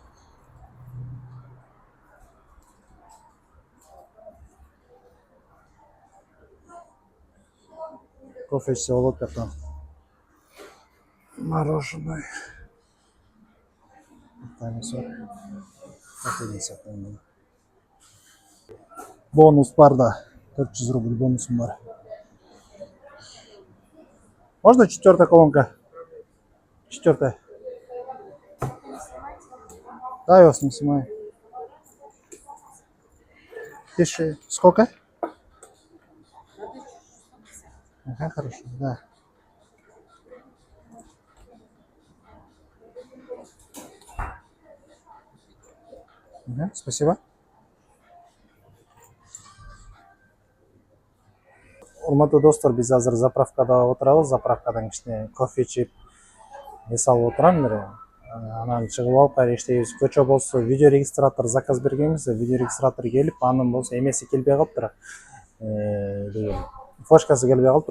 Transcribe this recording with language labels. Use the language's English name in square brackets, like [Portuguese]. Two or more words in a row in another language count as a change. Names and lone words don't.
[Kyrgyz] Кофе içse болот жактан. Мороженое. Бонус бар да. 400 рубль бонусум бар. [Russian] Можно 4-я колонка? 4-я. Да, я вас не снимаю. Пиши. Сколько? Ага, хорошо, да. Ага, спасибо. [Kyrgyz] Урматтуу достор, биз азыр заправкада отурабыз. Заправкадан кичине кофе ичип, эс алып отурам эле. Анан чыгып алып кайра иштейбиз. Көчө болсо [Russian] видео регистратор заказ [Kyrgyz] бергенбиз. [Russian] Видео регистратор [Kyrgyz] келип, анын болсо эмеси келбей калыптыр. Флешкасы келбей калыптыр.